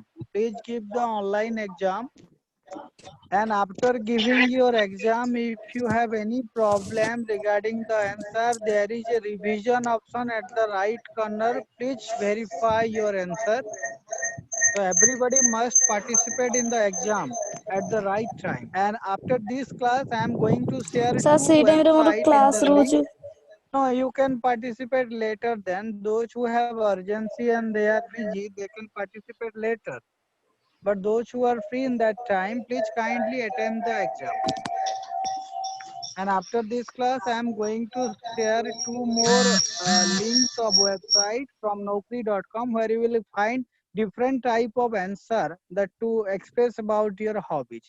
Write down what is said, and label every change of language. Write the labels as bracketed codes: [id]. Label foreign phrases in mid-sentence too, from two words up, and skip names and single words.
[en] Please give the online exam. And after giving your exam, if you have any problem regarding the answer, there is a revision option at the right corner. Please verify your answer. So everybody must participate in the exam at the right time. And after this class, I am going to share Sir, two [or] ସେଇ ଟାଇମରେ ମୋର [en] websites in [or] କ୍ଲାସ୍ [en] the link. [or] ରହୁଛି. [en] No, you can participate later then. Those who have urgency and they are busy, they can participate later. But those who are free in that time, please kindly attend the exam. And after this class, I am going to share two more links of website from Naukri.com where you will find different type of answer that to express about your hobbies.